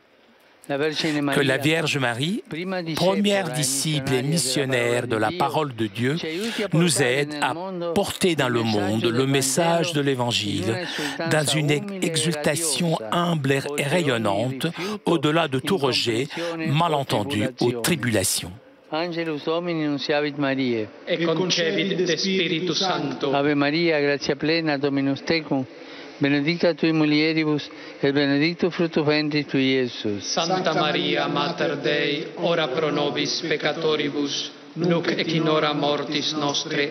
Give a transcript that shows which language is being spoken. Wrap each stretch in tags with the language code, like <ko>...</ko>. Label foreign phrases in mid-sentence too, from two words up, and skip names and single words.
<fr>Que la Vierge Marie, première disciple et missionnaire de la parole de Dieu, nous aide à porter dans le monde le message de l'Évangile dans une exultation humble et rayonnante, au-delà de tout rejet, malentendu ou tribulation.</fr> <la>Angelus Domini nunciavit Mariae. Et concevit de Spiritu Sancto. Ave Maria, gratia plena, Dominus tecum, benedicta tui mulieribus, et benedictus fructus ventris tui, Iesus. Santa Maria, Mater Dei, ora pro nobis peccatoribus, nunc et in hora mortis nostre.</la>